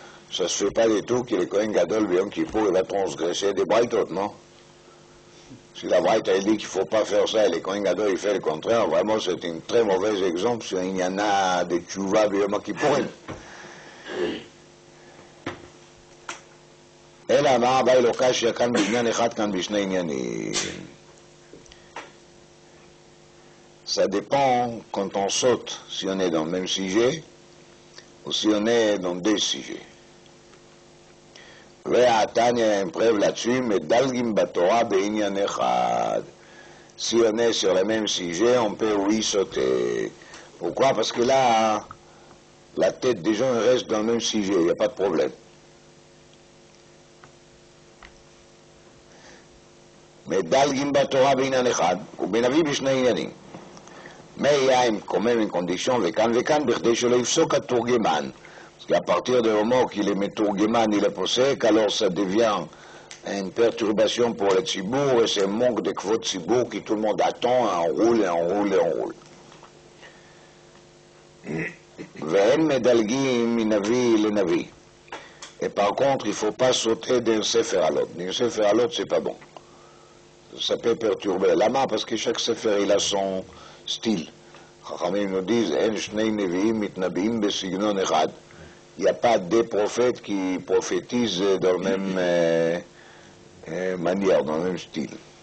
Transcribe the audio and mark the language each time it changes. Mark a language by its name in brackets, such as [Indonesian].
[French] Ça ne se fait pas du tout que les Kohen Gadol de Yom Kippour va transgresser des braïtot, non? Si la braïta dit qu'il ne faut pas faire ça et les Kohen Gadol il fait le contraire, vraiment c'est un très mauvais exemple sur il y en a des tchouva de Yom Kippourim. [Hebrew] אלא אמר אביי לא קשיא כאן בעניין אחד, כאן בשני עניינים. [French] Ça dépend quand on saute, si on est dans le même sujet ou si on est dans deux sujets. [Hebrew] והתניא [French] a une preuve là-dessus, [Hebrew] מדלגים בתורה בעניין אחד. [French] Si on est sur le même sujet, on peut oui sauter. Pourquoi? Parce que là, la tête des gens reste dans le même sujet, il n'y a pas de problème. [Hebrew] מדלגים בתורה בעניין אחד, ובנביא בשני עניינים. [French] Mais il y a quand même une condition, [Hebrew] וכאן בכדי שלא יפסוק התורגמן. [French] Parce qu'à partir du moment qu'il est métourgueman, il est posséque, alors ça devient une perturbation pour le tzibour, et c'est un manque de kvot tzibour qui tout le monde attend, on roule. [Hebrew] ואין מדלגים מנביא לנביא. [French] Et par contre, il ne faut pas sauter d'un sefer à l'autre. D'un sefer à l'autre, c'est pas bon. Ça peut perturber l'ama parce que chaque sefer il a son style. [Hebrew] Chachamim [French] nous disent [Hebrew] En shnei neviim mitnabiim besignon echad. [French] Il n'y a pas deux prophètes qui prophétisent dans la même manière, dans le même style.